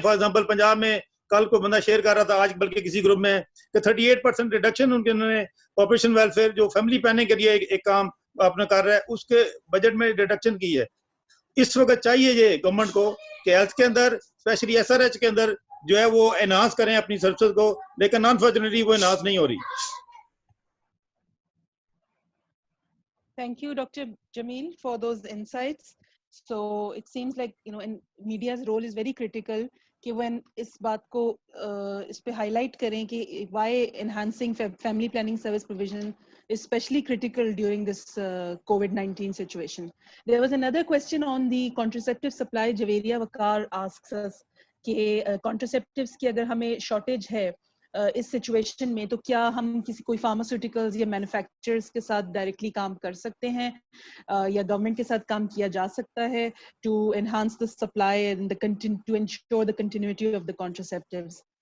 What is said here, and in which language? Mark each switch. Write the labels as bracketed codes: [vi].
[en] for example [ur] Punjab میں کل کو بندہ شیئر کر رہا تھا, آج بلکہ کسی گروپ میں, کہ 38% ریڈکشن انہوں نے پاپولیشن ویلفیئر جو فیملی پلاننگ کے لیے ایک کام اپنا کر رہا ہے اس کے بجٹ میں ریڈکشن کی ہے. اس وقت چاہیے یہ گورنمنٹ کو کہ ہیلتھ کے اندر اسپیشلی ایس آر ایچ کے اندر جو ہے وہ انہانس کریں اپنی سروسز کو, لیکن انفارچونیٹلی وہ انہانس نہیں ہو رہی. [en] Thank you, Dr. Jamil, for those insights. So it seems like, in media's role is very critical [ur] کہ [en] when [ur] اس بات کو اس پہ highlight کریں کہ [en] why enhancing family planning service provision is especially critical during this COVID-19 situation. There was another question on the contraceptive supply. [ur] Javeria Wakar [en] asks us [ur] کہ contraceptives کی اگر ہمیں shortage ہے اس سچویشن میں تو کیا ہم کوئی فارماسیوٹیکلز یا مینوفیکچررز کے ساتھ ڈائریکٹلی کام کر سکتے ہیں یا گورنمنٹ کے ساتھ کام کیا جا سکتا ہے [en] To enhance the supply and to ensure the continuity of the contraceptives.